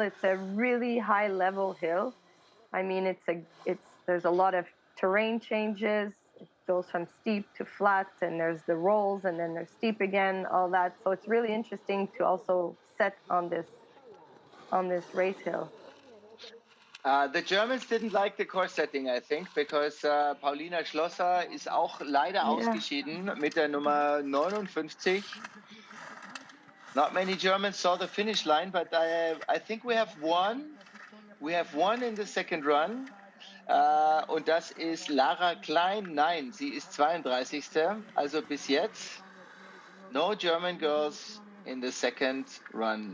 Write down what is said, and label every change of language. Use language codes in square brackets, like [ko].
[en] It's a really high level hill. I mean, there's a lot of terrain changes. It goes from steep to flat, and there's the rolls, and then there's steep again, all that. So it's really interesting to also set on this race hill. The Germans didn't like the course setting, I think, because Paulina Schlosser ist auch leider ausgeschieden mit der Nummer 59. Not many Germans saw the finish line, but I think we have one. We have one in the second run. [de] Und das ist Lara Klein. Nein, sie ist 32. [en] Also bis jetzt no German girls in the second run.